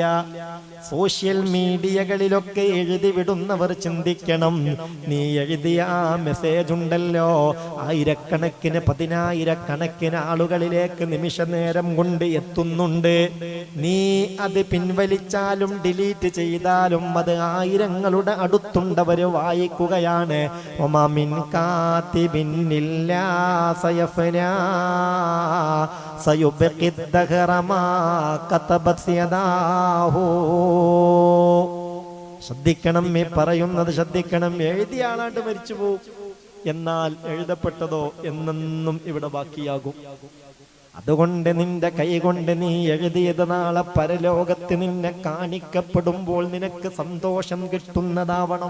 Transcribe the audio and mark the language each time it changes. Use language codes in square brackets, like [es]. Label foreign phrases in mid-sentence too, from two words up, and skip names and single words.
[en] social media [ml] എഴുതി വിടുന്നവർ ചിന്തിക്കണം, നീ എഴുതിയ ആ മെസ്സേജ് ഉണ്ടല്ലോ, ആയിരക്കണക്കിന് പതിനായിരക്കണക്കിന് ആളുകളിലേക്ക് നിമിഷ നേരം കൊണ്ട് എത്തുന്നുണ്ട്. നീ അത് പിൻവലിച്ചാലും ഡിലീറ്റ് ചെയ്താലും അത് ആയിരങ്ങളുടെ അടുത്തുണ്ടവര് വായിക്കുകയാണ്. [ar] وما من كاتب إلا سيفنى ويبقي الدهر ما كتبت يداه. [ml] ശ്രദ്ധിക്കണം, ഈ പറയുന്നത് ശ്രദ്ധിക്കണം. എഴുതിയ ആളാണ്ട് മരിച്ചു പോകും, എന്നാൽ എഴുതപ്പെട്ടതോ എന്നെന്നും ഇവിടെ ബാക്കിയാകും. അതുകൊണ്ട് നിന്റെ കൈ കൊണ്ട് നീ എഴുതിയത് നാളെ പരലോകത്ത് നിന്നെ കാണിക്കപ്പെടുമ്പോൾ നിനക്ക് സന്തോഷം കിട്ടുന്നതാവണം.